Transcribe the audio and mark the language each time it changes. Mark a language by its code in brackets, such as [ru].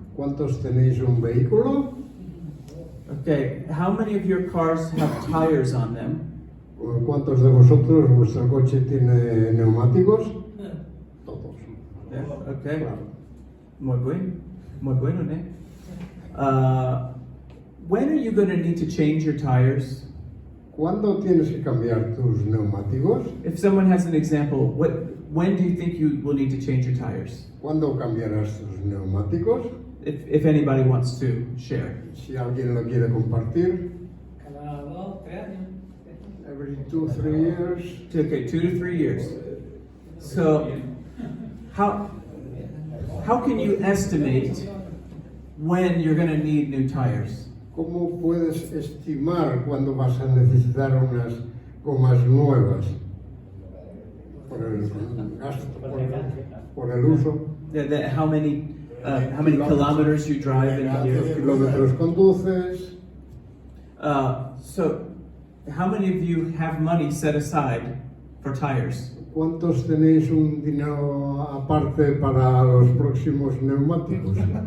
[es] ¿Cuántos tenéis un vehículo? [en] Okay, how many of your cars have tires on them? [es] ¿Cuántos de vosotros vuestro coche tiene neumáticos? Todos. [en] Yeah, okay. [es] Claro. Muy bueno, ¿eh? [en] When are you going to need to change your tires? [es] ¿Cuándo tienes que cambiar tus neumáticos? [en] If someone has an example, when do you think you will need to change your tires? [es] ¿Cuándo cambiarás tus neumáticos? [en] If anybody wants to share. [es] Si alguien lo quiere compartir. Cada 2, 3 años. [en] Every 2-3 years. Okay, 2 to 3 years. So, how can you estimate when you're going to need new tires? [es] ¿Cómo puedes estimar cuándo vas a necesitar unas gomas nuevas? Por el gasto, por el uso. [en] How many kilometers you drive in a year? [es] Kilómetros conduces. [en] So, how many of you have money set aside for tires? [es] ¿Cuántos tenéis un dinero aparte para los próximos neumáticos?